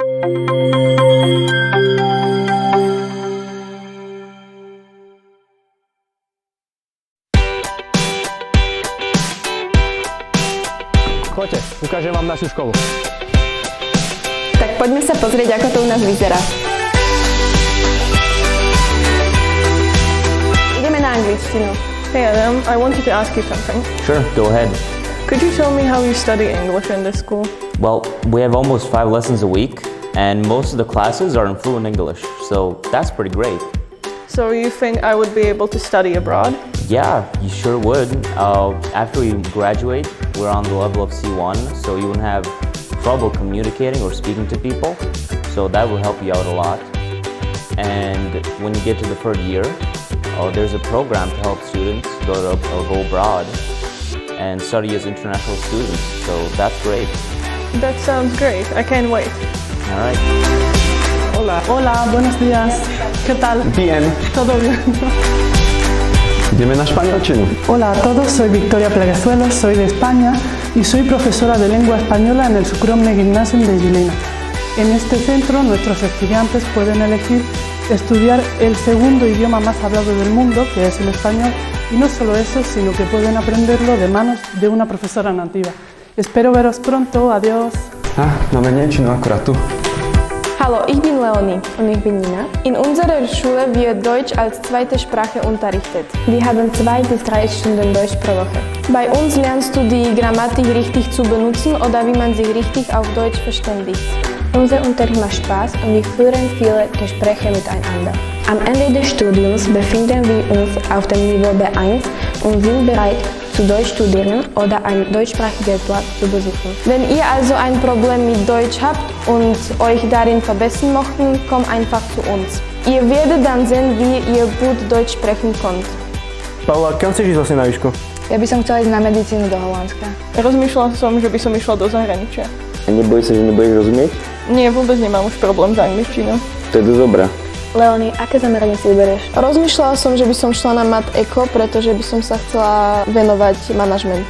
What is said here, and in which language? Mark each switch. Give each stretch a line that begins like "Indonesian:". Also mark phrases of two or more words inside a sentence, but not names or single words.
Slovak: Choďte, ukážem vám našu školu. Tak poďme sa pozrieť, ako to u nás vyzerá. Ideme na angličtinu.
English: Hey Adam, I wanted to ask you something. Sure, go ahead. Could you tell me how you study English in this school? Well, we have almost 5 lessons a week, and most of the classes are in fluent English, so that's pretty great. So you think I would be able to study abroad? Yeah, you sure would. After you graduate, we're on the level of C1, so you won't have trouble communicating or speaking to people, so that will help you out a lot. And when you get to the third year, there's a program to help students go abroad and study as international students, so that's great. That sounds great. I can't wait. All right.
Spanish: Hola. Hola, buenos días. ¿Qué tal? Bien. ¿Todo bien?
Slovak: Ideme na španielčinu.
Spanish: Hola a todos, soy Victoria Pleguezuelos, soy de España y soy profesora de lengua española en el Sucromne Gymnasium de Gilena. En este centro, nuestros estudiantes pueden elegir estudiar el segundo idioma más hablado del mundo, que es el español, y no solo eso, sino que pueden aprenderlo de manos de una profesora nativa. Espero veros pronto, adiós.
Slovak: Máme Nemčinu akurát tu.
German: Hallo, ich bin Leonie. Und ich bin Nina. In unserer Schule wird Deutsch als zweite Sprache unterrichtet. Wir haben 2 bis 3 Stunden Deutsch pro Woche. Bei uns lernst du die Grammatik richtig zu benutzen oder wie man sich richtig auf Deutsch verständigt. Unser Unterricht macht Spaß und wir führen viele Gespräche miteinander. Am Ende des Studiums befinden wir uns auf dem Niveau B1 und sind bereit, zu Deutsch studieren oder ein deutschsprachiges Platz zu besuchen. Wenn ihr also ein Problem mit Deutsch habt und euch darin verbessern möchtet, kommt einfach zu uns. Ihr werdet dann sehen, wie ihr gut Deutsch sprechen könnt.
Slovak: Paula, kam chceš ísť vlastne na výšku? Ja by som chcela ísť na medicínu do Holandska. Rozmýšľala som, že by som išla do zahraničia. A nebojíš sa, že nebudeš rozumieť? Nie, vôbec nemám už problém s angličtinou. To je dosť dobré. Leonie, aké zameranie si vyberieš? Rozmýšľala som, že by som šla na Mat Eko, pretože by som sa chcela venovať manažmentu.